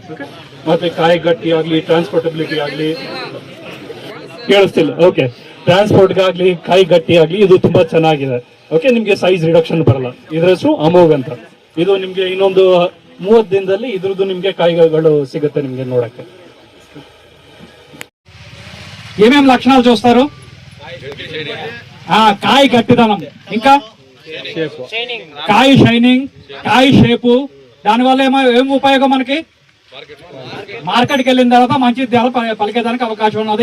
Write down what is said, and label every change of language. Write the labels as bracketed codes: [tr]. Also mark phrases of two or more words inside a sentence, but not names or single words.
[kn] ಓಕೆ, ಮತ್ತೆ ಕಾಯಿ ಗಟ್ಟಿ ಆಗಲಿ, ಟ್ರಾನ್ಸ್ಪೋರ್ಟಬಿಲಿಟಿ ಆಗಲಿ, ಕೇಳಿಸ್ತಿಲ್ಲ, ಓಕೆ, ಟ್ರಾನ್ಸ್ಪೋರ್ಟ್ಗಾಗಲಿ, ಕಾಯಿ ಗಟ್ಟಿ ಆಗಲಿ ಇದು ತುಂಬಾ ಚೆನ್ನಾಗಿದೆ. ಓಕೆ, ನಿಮಗೆ [en] size reduction [kn] ಬರಲ್ಲ. ಇದ್ರ ಹೆಸರು ಅಮೋಘ್ ಅಂತ. ಇದು ನಿಮಗೆ ಇನ್ನೊಂದು 30 ದಿನದಲ್ಲಿ ಇದ್ರದ್ದು ನಿಮಗೆ కాయలు సిಗುತ್ತೆ నిಮಗೆ ನೋಡಕ್ಕೆ. [te] ఏమేం లక్షణాలు చూస్తారు? కాయ గట్టిదనం, ఇంకా కాయ షైనింగ్, కాయ షేపు. దానివల్ల ఏం ఉపయోగం మనకి? మార్కెట్కి వెళ్ళిన తర్వాత మంచి ధర పలికేదానికి అవకాశం ఉన్నది.